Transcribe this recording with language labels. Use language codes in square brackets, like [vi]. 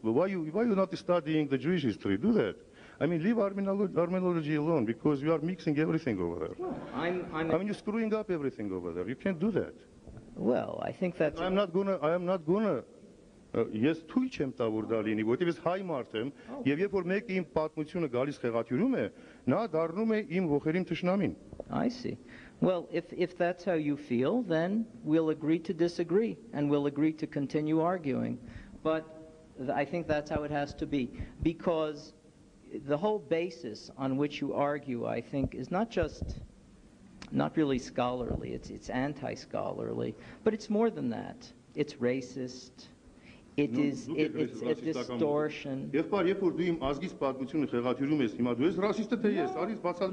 [en] But why you not studying the Jewish history? Do that. I mean, leave Armenology alone because you are mixing everything over there. Well, I mean, you're screwing up everything over there. You can't do that. Well, I think that's. I am not gonna. [hy] Ես թույլ չեմ տա որ դա լինի, որովհետև ես հայ մարդ եմ, եւ երբ որ մեկը իմ պատմությունը գալիս խեղաթյուրում է, նա դառնում է իմ ողերին թշնամին։ [en] I see. Well, if that's how you feel, then we'll agree to disagree and we'll agree to continue arguing. But I think that's how it has to be, because the whole basis on which you argue, I think, is not really scholarly. It's anti-scholarly, but it's more than that. It's racist. It's a distortion. [hy] Եղբայր, երբ որ դու իմ ազգից պատմությունը խեղաթյուրում ես, հիմա դու ես ռասիստը թե ես, արից բացատրի